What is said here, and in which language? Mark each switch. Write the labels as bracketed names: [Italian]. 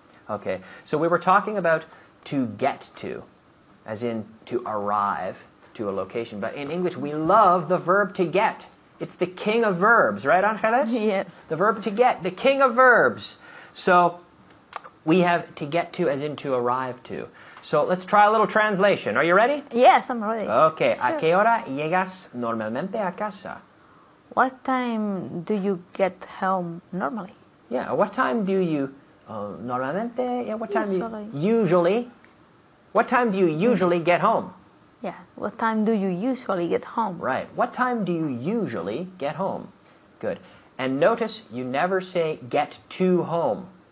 [English] Okay, so we were talking about to get to, as in to arrive to a location. But in English, we love the verb to get. It's the king of verbs, right, Angeles? Yes. The verb to get, the king of verbs. So we have to get to as in to arrive to. So let's try a little translation. Are you ready? Yes, I'm ready. Okay. Sure. [Spanish] ¿A qué hora llegas normalmente a casa? [English] What time do you get home normally? Yeah, what time do you normalmente? Yeah, what time Usually. do you usually? What time do you usually get home? Yeah. What time do you usually get home? Right. What time do you usually get home? Good. And notice you never say get to home.